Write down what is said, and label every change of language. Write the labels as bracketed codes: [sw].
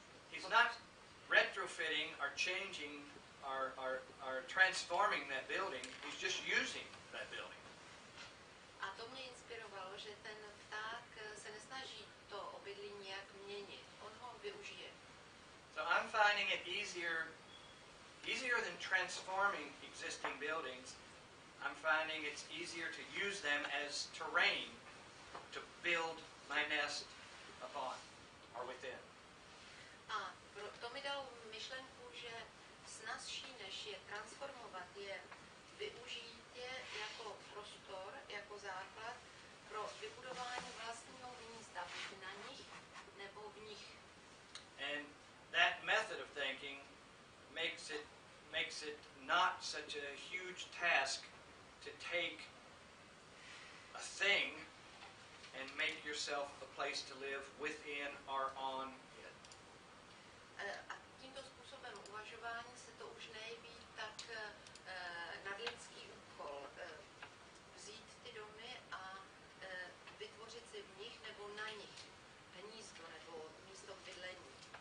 [en] He's not retrofitting or changing or transforming that building, he's just using that building. [cs] A to mě inspirovalo, že ten pták se nesnaží to obydlí nějak měnit, on ho využije. [en] So I'm finding it easier than transforming existing buildings. I'm finding it's easier to use them as terrain to build my nest upon or within. [cs] A to mi dalo myšlenku, že snazší, než je transformovat, je využít je jako prostor, jako základ pro vybudování vlastního místa, buď na nich nebo v nich. [en] And that method of thinking makes it not such a huge task to take a thing and make yourself a place to live within or on it. [cs] A tímto způsobem uvažování se to už nejeví tak nadlidský úkol. Vzít ty domy a vytvořit si v nich nebo na nich hnízdo nebo místo bydlení.